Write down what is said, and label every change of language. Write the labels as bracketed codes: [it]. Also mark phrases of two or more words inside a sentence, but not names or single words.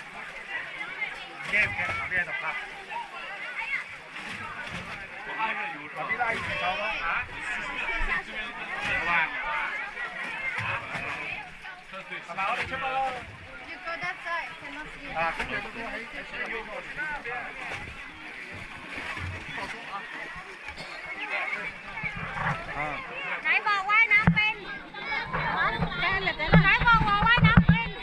[yue] 驚唔驚？下邊喺度拍。下邊拉住手咯嚇。好啊。係咪我哋出發咯？啊，咁你嗰個喺水入邊嗰邊。 [th] ไหนบอกว่ายน้ำเป็นไหนบอกว่าว่ายน้ำเป็น